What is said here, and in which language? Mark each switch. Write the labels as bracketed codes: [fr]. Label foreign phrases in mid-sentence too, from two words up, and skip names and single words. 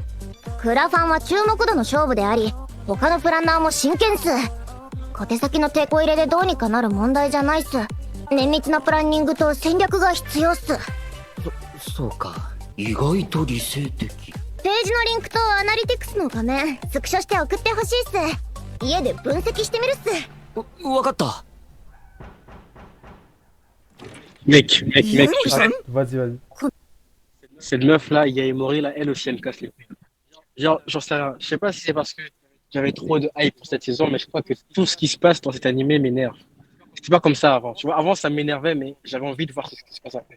[ja] クラファンは注目度の勝負であり他のプランナーも真剣っす小手先のテコ入れでどうにかなる問題じゃないっす綿密なプランニングと戦略が必要っすそうか意外と理性的ページのリンクとアナリティクスの画面スクショして送ってほしいっす家で分析してみるっすわかった [fr] Mec, Vas-y. cette meuf-là, Yaemori, là, elle aussi, elle me casse les couilles. Genre, j'en sais rien. Je sais pas si c'est parce que j'avais trop de hype pour cette saison, mais je crois que tout ce qui se passe dans cet animé m'énerve. C'était pas comme ça avant. Tu vois, avant, ça m'énervait, mais j'avais envie de voir ce qui se passe après.